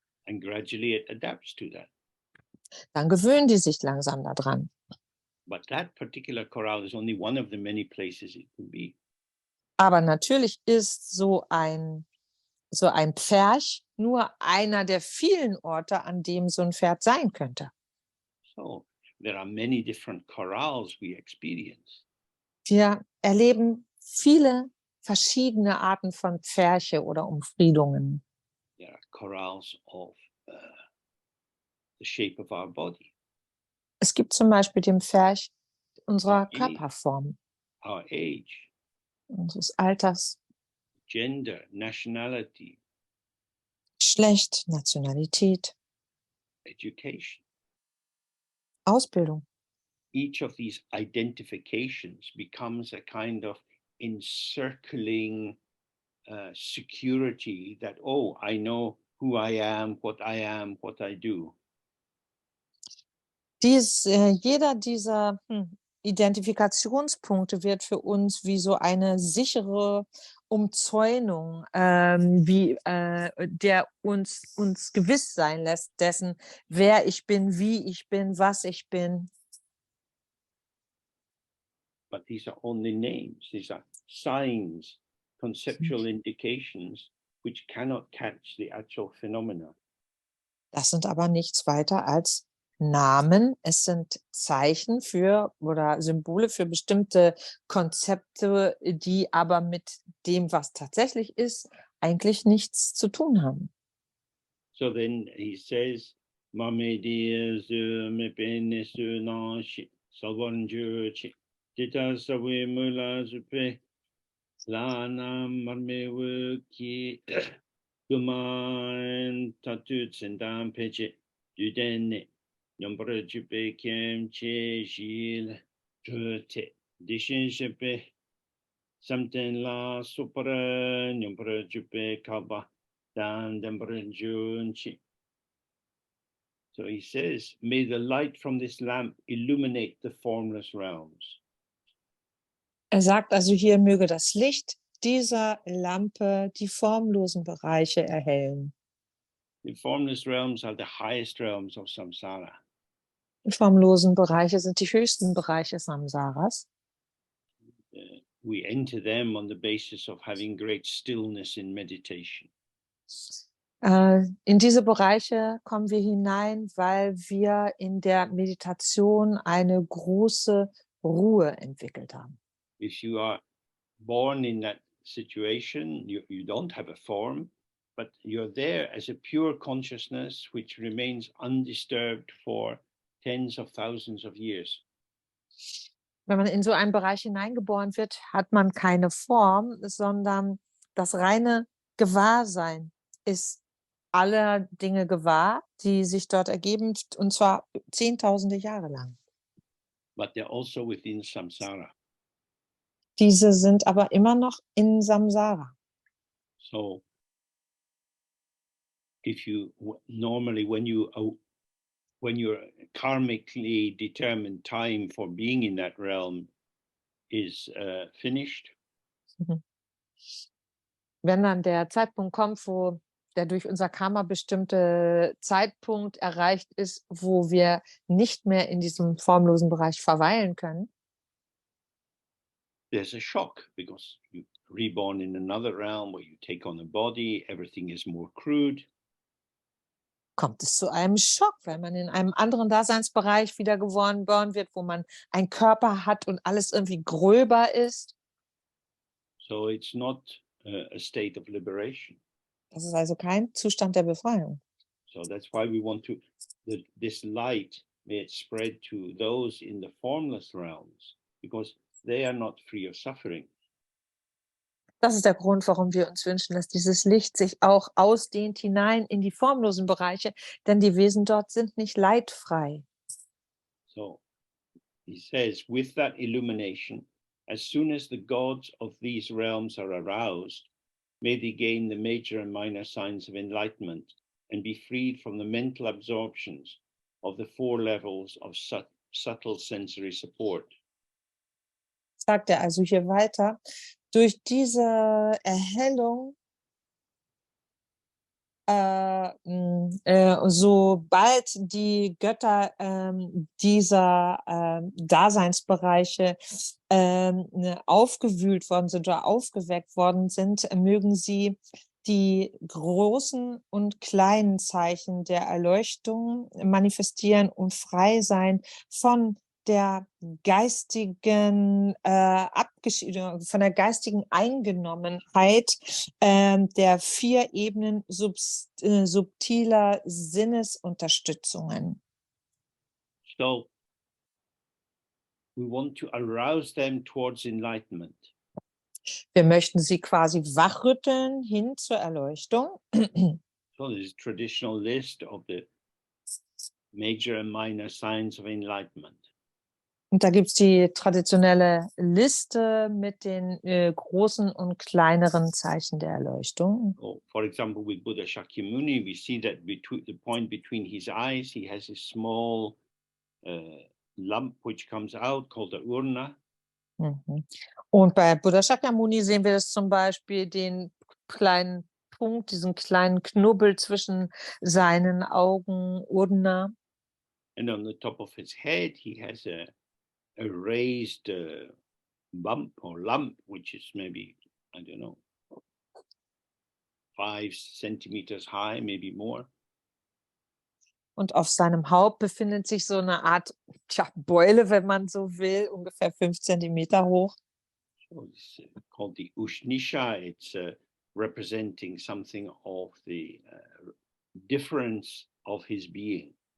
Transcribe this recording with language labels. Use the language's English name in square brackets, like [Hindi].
[English] And gradually it adapts to that. [German] dann gewöhnen die sich langsam daran. [English] But that particular corral is only one of the many places it can be. [German] Aber natürlich ist so ein Pferch nur einer der vielen Orte, an dem so ein Pferd sein könnte. [English] So there are many different corrals we experience. [German] Wir erleben viele verschiedene Arten von Pferche oder Umfriedungen. [English] There are corrals of the shape of our body, [German] Es gibt zum Beispiel den Pferch unserer [English] Okay. [German] Körperform, [English] our age, [German] unseres Alters, [English] gender, nationality, [German] Geschlecht, Nationalität, [English] education. [German] Ausbildung. [English] Each of these identifications becomes a kind of encircling security that, oh, I know who I am, what I do. [German] Jeder dieser Identifikationspunkte wird für uns wie so eine sichere Umzäunung, der uns gewiss sein lässt dessen, wer ich bin, wie ich bin, was ich bin. [English] But these are only names. These are signs, conceptual indications, which cannot catch the actual phenomena. [German] Das sind aber nichts weiter als Namen. Es sind Zeichen für oder Symbole für bestimmte Konzepte, die aber mit dem, was tatsächlich ist, eigentlich nichts zu tun haben. [English] So then he says, Mame dia zu me pene su na shi salvan ju chi tita sawe mula zupe lana marme wu ki guman tatu tsendan peche dudene nombra jupe kem che jil jute dishin shepe something la supra nombra jupe kaba dan dembra junchi. So he says, may the light from this lamp illuminate the formless realms. [German] Sagt also hier, möge das Licht dieser Lampe die formlosen Bereiche erhellen. [English] The formless realms are the highest realms of samsara. [German] Die formlosen Bereiche sind die höchsten Bereiche Samsaras. [English] We enter them on the basis of having great stillness in meditation. [German] In diese Bereiche kommen wir hinein, weil wir in der Meditation eine große Ruhe entwickelt haben. [English] If you are born in that situation, you don't have a form, but you're there as a pure consciousness which remains undisturbed for tens of thousands of years. [German] Wenn man in so einen Bereich hineingeboren wird, hat man keine Form, sondern das reine Gewahrsein ist aller Dinge gewahr, die sich dort ergeben, und zwar zehntausende Jahre lang. [English] But they're also within samsara. [German] Diese sind aber immer noch in Samsara. [English] So if you normally when your karmically determined time for being in that realm is finished, [German] Wenn dann der Zeitpunkt kommt, wo der durch unser Karma bestimmte Zeitpunkt erreicht ist, wo wir nicht mehr in diesem formlosen Bereich verweilen können, [English] there's a shock because you're reborn in another realm where you take on a body, everything is more crude. [German] kommt es zu einem Schock, weil man in einem anderen Daseinsbereich wiedergeboren wird, wo man einen Körper hat und alles irgendwie gröber ist. [English] So it's not a state of liberation. [German] Das ist also kein Zustand der Befreiung. [English] So that's why we want to, this light may it spread to those in the formless realms because they are not free of suffering. [German] Das ist der Grund, warum wir uns wünschen, dass dieses Licht sich auch ausdehnt hinein in die formlosen Bereiche, denn die Wesen dort sind nicht leidfrei. [English] So he says, with that illumination, as soon as the gods of these realms are aroused, may they gain the major and minor signs of enlightenment and be freed from the mental absorptions of the 4 levels of subtle sensory support. [German] Sagt er also hier weiter, durch diese Erhellung, sobald die Götter dieser Daseinsbereiche aufgewühlt worden sind oder aufgeweckt worden sind, mögen sie die großen und kleinen Zeichen der Erleuchtung manifestieren und frei sein von der geistigen von der geistigen Eingenommenheit der 4 Ebenen subtiler Sinnesunterstützungen. [English] So we want to arouse them towards enlightenment. [German] Wir möchten sie quasi wachrütteln hin zur Erleuchtung. [English] So there's a traditional list of the major and minor signs of enlightenment. [German] Und da gibt es die traditionelle Liste mit den großen und kleineren Zeichen der Erleuchtung. [English] So, for example, with Buddha Shakyamuni, we see that between the point between his eyes, he has a small lump which comes out called the urna. Mhm. [German] Und bei Buddha Shakyamuni sehen wir das zum Beispiel, den kleinen Punkt, diesen kleinen Knubbel zwischen seinen Augen, Urna. [English] And on the top of his head, he has a raised bump or lump, which is maybe, I don't know, 5 centimeters high, maybe more. [German] Und auf seinem Haupt befindet sich so eine Art Beule, wenn man so will, ungefähr 5 Zentimeter hoch. [English] So it's called the Ushnisha. It's representing something of the difference of his being.